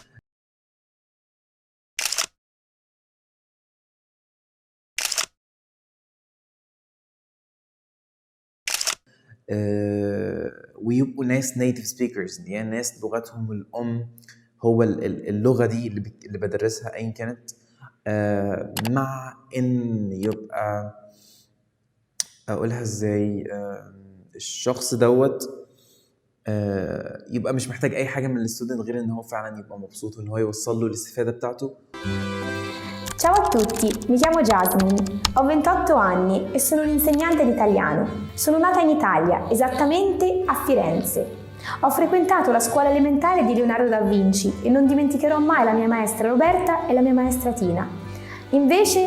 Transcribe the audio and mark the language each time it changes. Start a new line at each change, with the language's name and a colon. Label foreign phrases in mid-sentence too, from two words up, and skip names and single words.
Arabic: ويبقوا ناس
English: native speakers،
Arabic: يعني ناس لغتهم الأم هو اللغة دي اللي بدرسها أيا كانت. مع إن يبقى أقولها إزاي، الشخص دوت يبقى مش محتاج أي حاجة من الستودنت غير إن هو فعلا يبقى مبسوط وإن هو يوصل له الاستفادة بتاعته.
Italian: Ciao a tutti, mi chiamo Jasmine, ho 28 anni e sono un'insegnante di italiano. Sono nata in Italia, esattamente a Firenze. Ho frequentato la scuola elementare di Leonardo da Vinci e non dimenticherò mai la mia maestra Roberta e la mia maestra Tina.